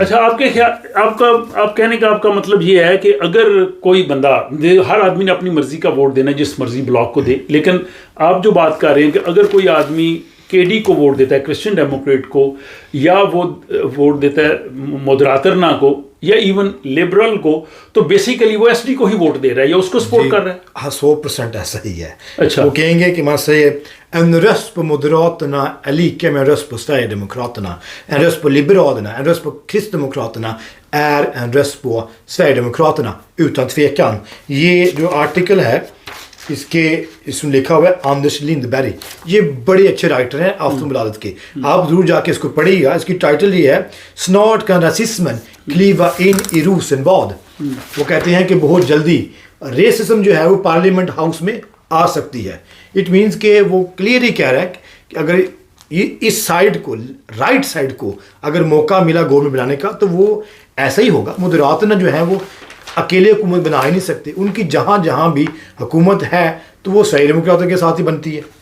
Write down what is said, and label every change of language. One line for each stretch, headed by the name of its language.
Urdu: اچھا آپ کہنے کا آپ کا مطلب یہ ہے کہ اگر کوئی بندہ, ہر آدمی نے اپنی مرضی کا ووٹ دینا ہے جس مرضی بلاک کو دے, لیکن آپ جو بات کر رہے ہیں کہ اگر کوئی آدمی کے ڈی کو ووٹ دیتا ہے کرسچن ڈیموکریٹ کو, یا وہ ووٹ دیتا ہے مودراترنا کو یا ایون لبرل کو, تو بیسیکلی وہ ایس ڈی کو ہی ووٹ دے رہا ہے یا اس کو سپورٹ کر رہا ہے. ہاں 100% ایسا ہی ہے. اچھا وہ کہیں گے کہ مثلا
Swedish: en röst på Moderaterna är lika med en röst på Sverigedemokraterna. En röst på Liberalerna, en röst på Kristdemokraterna är en röst på Sverigedemokraterna utan tvekan.
Urdu: یہ جو آرٹیکل ہے اس میں لکھا ہوا ہے آندرس لندبری, یہ بڑے اچھے رائٹر ہیں آفتونبلاdet کے, آپ ضرور جا کے اس کو پڑھیے گا. اس کی ٹائٹل یہ ہے
Swedish: Snart kan rasismen kliva in i Rosenbad.
Urdu: وہ کہتے ہیں کہ بہت جلدی ریسزم جو ہے وہ پارلیمنٹ ہاؤس میں آ سکتی ہے.
English: it means
Urdu: کہ وہ کلیئرلی کہہ رہا ہے کہ اگر یہ اس سائڈ کو رائٹ سائڈ کو اگر موقع ملا گورنمنٹ بنانے کا تو وہ ایسا ہی ہوگا. مدراتنا جو ہے وہ اکیلے حکومت بنا ہی نہیں سکتے. ان کی جہاں جہاں بھی حکومت ہے تو وہ صحیح ڈیموکراتوں کے ساتھ ہی بنتی ہے.